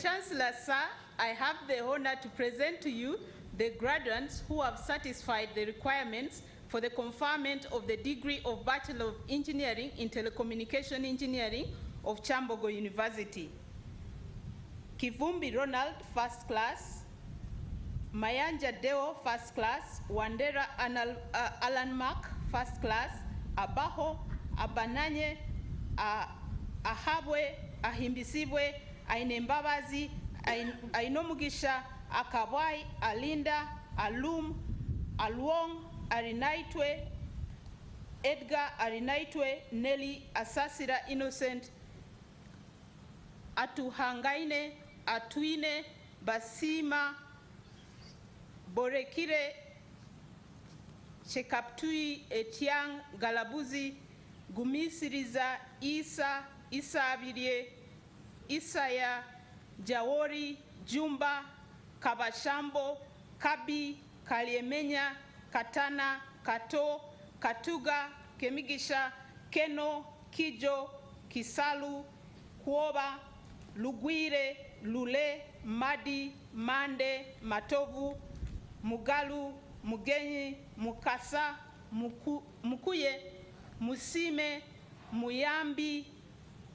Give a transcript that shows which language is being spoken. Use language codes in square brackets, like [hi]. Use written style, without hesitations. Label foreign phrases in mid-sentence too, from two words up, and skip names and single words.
[en] Chancellor, sir, I have the honor to present to you the graduates who have satisfied the requirements for the conferment of the degree of Bachelor of Engineering in Telecommunication Engineering of Kyambogo University. Kivumbi Ronald, first class. Mayanja Deo, first class. Wandera Alan Mark, first class. Abaho, Abananye, Ahabwe, Ahimbisibwe, Ainembabazi, Ainomugisha, Akawai, Alinda, Alum, Alwong, Arinaitwe, Edgar Arinaitwe, Nelly Asasira Innocent, Atuhangaine, Atuine, Basima, Borekire, Chekaptui, Etiang, Galabuzi, Gumisiriza, Isa, Isa Abirie, Isaya, Jawori, Jumba, Kabashambo, Kabi, Kaliemenya, Katana, Kato, Katuga, Kemigisha, Keno, Kijo, Kisalu, Kuoba, Lugwire, Lule, Madi, Mande, Matovu, Mugalu, Mugenyi, Mukasa, Mukuye, Musime, Muyambi,